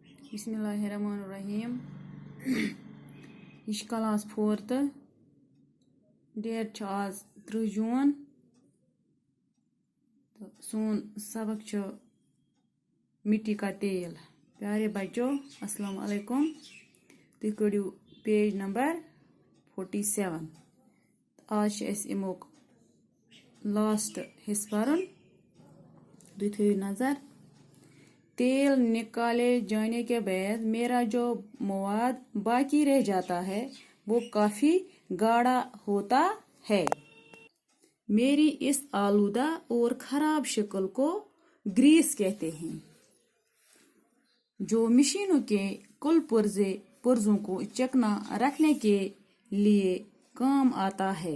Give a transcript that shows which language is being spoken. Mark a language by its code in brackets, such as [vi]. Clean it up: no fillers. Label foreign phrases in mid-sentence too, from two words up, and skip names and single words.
[ur] بسم اللہ الرحمن الرحیم۔ یہ کلاس 4th ڈیٹ آج 30 جون [ks] तो सोन सबक [ur] مٹی کا تیل. پیارے بچوں السلام علیکم. [ks] तुम कड़ियो पेज नंबर 47। आज इमुक लास्ट हिस्स परन। तुम थो नजर। [ur] تیل نکالے جانے کے بعد میرا جو مواد باقی رہ جاتا ہے وہ کافی گاڑھا ہوتا ہے. میری اس آلودہ اور خراب شکل کو گریس کہتے ہیں، جو مشینوں کے کل پرزوں کو چکنا رکھنے کے لیے کام آتا ہے.